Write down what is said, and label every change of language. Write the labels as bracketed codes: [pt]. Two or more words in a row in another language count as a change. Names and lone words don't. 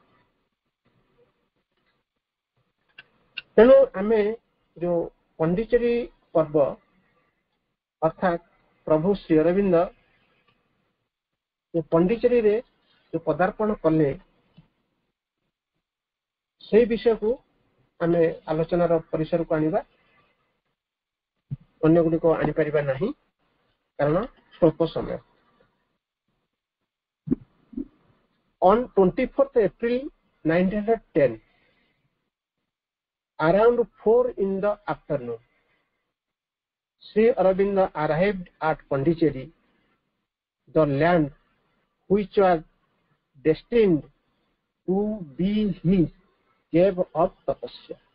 [or] ତେଣୁ ଆମେ ଯୋଉ ପଣ୍ଡିଚେରୀ ପର୍ବ ଅର୍ଥାତ୍ ପ୍ରଭୁ ଶ୍ରୀ ଅରବିନ୍ଦ ପଣ୍ଡିଚେରୀରେ ଯୋଉ ପଦାର୍ପଣ କଲେ ସେଇ ବିଷୟକୁ ଆମେ ଆଲୋଚନାର ପରିସରକୁ ଆଣିବା। ଅନ୍ୟ ଗୁଡ଼ିକ ଆଣିପାରିବା ନାହିଁ କାରଣ ସ୍ୱଳ୍ପ ସମୟ। [en] On 24th April 1910, around 4 in the afternoon, Sri Aurobindo arrived at Pondicherry, the land which was destined to be his cave of tapasya.